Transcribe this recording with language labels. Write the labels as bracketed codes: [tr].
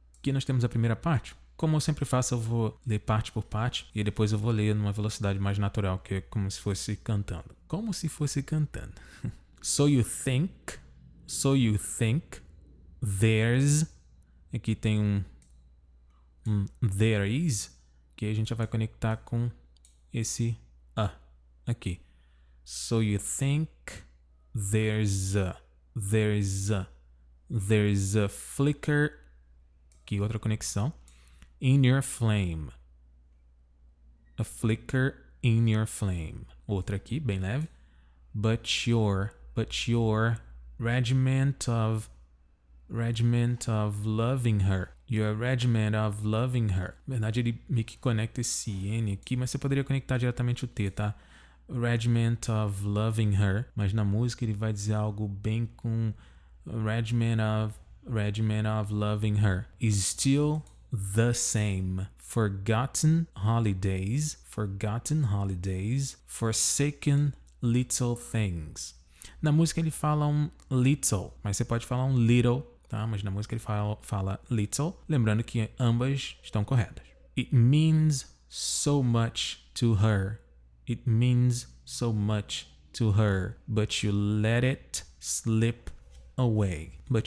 [pt] Aqui nós temos a primeira parte. Como eu sempre faço, eu vou ler parte por parte e depois eu vou ler numa velocidade mais natural, que é como se fosse cantando. Como se fosse cantando. [en] So you think there's, [pt] aqui tem um there is, que a gente já vai conectar com esse a aqui. [en] So you think there's a flicker, [pt] aqui outra conexão, [en] in your flame. A flicker in your flame. [pt] Outra aqui, bem leve. [en] But your regiment of loving her. Your regiment of loving her. [pt] Na verdade, ele meio que conecta esse N aqui, mas você poderia conectar diretamente o T, tá? [en] Regiment of loving her. [pt] Mas na música ele vai dizer algo bem com [en] regiment of loving her. Is still the same. Forgotten holidays, forsaken little things. [pt] Na música ele fala um little, mas você pode falar um little, tá? Mas na música ele fala little, lembrando que ambas estão corretas. [en] It means so much to her. It means so much to her, but you let it slip away.